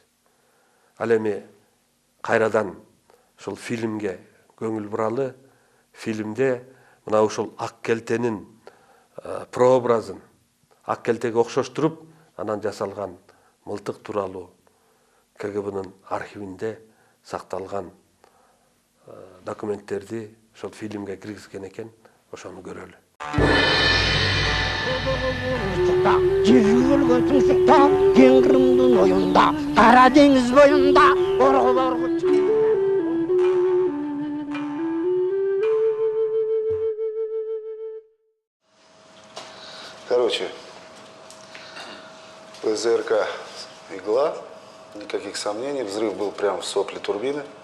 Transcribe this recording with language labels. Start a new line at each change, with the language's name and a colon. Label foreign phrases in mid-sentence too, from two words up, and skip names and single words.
Kyrgyz: Ал эми кайрадан ушул фильмге көңүл буралы, фильмде мына ушул ак келтенин прообразын ак келтеге окшоштуруп анан жасалган мылтык тууралуу КГБнын архивинде сакталган документтерди ошол фильмге киргизген экен, ошону көрөлү. Жер өлгөн тумшукта, кең Кырымдын оюнда, Кара деңиз боюнда, оргулорго
Russian: Короче, ПЗРК «Игла», никаких сомнений, взрыв был прямо в сопле турбины.